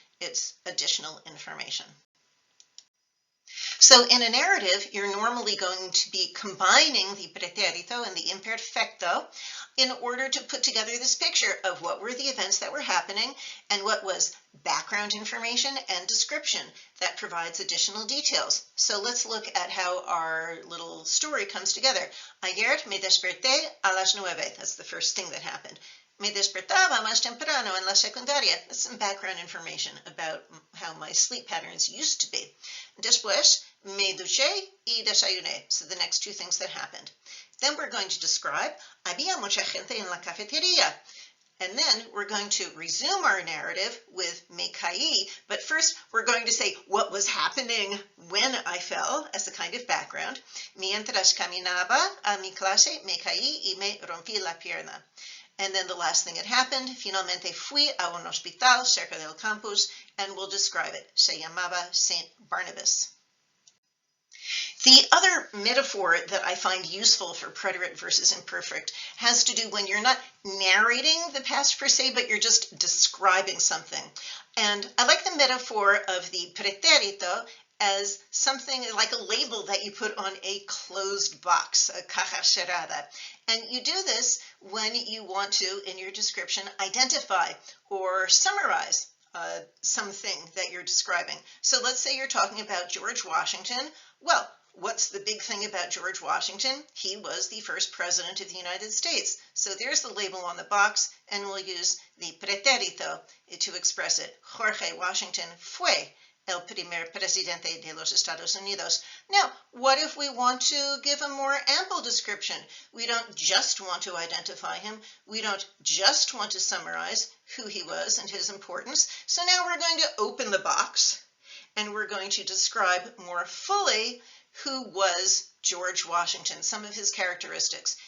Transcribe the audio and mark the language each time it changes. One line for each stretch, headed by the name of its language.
English: It's additional information. So in a narrative, you're normally going to be combining the pretérito and the imperfecto in order to put together this picture of what were the events that were happening and what was background information and description that provides additional details. So let's look at how our little story comes together.
Spanish: Ayer me desperté a las 9.
English: That's the first thing that happened.
Spanish: Me despertaba más temprano en la secundaria.
English: That's some background information about how my sleep patterns used to be.
Spanish: Después, me duché y desayuné.
English: So the next two things that happened. Then we're going to describe,
Spanish: había mucha gente en la cafetería.
English: And then we're going to resume our narrative with
Spanish: me caí,
English: but first we're going to say what was happening when I fell as a kind of background.
Spanish: Mientras caminaba a mi clase, me caí y me rompí la pierna.
English: And then the last thing that happened,
Spanish: finalmente fui a un hospital cerca del campus,
English: and we'll describe it.
Spanish: Se llamaba St. Barnabas.
English: The other metaphor that I find useful for preterite versus imperfect has to do when you're not narrating the past per se, but you're just describing something. And I like the metaphor of the pretérito as something like a label that you put on a closed box, a
Spanish: caja cerrada.
English: And you do this when you want to, in your description, identify or summarize something that you're describing. So let's say you're talking about George Washington. Well, what's the big thing about George Washington? He was the first president of the United States. So there's the label on the box, and we'll use the pretérito to express it.
Spanish: Jorge Washington fue el primer presidente de los Estados Unidos.
English: Now, what if we want to give a more ample description? We don't just want to identify him. We don't just want to summarize who he was and his importance. So now we're going to open the box, and we're going to describe more fully who was George Washington, some of his characteristics.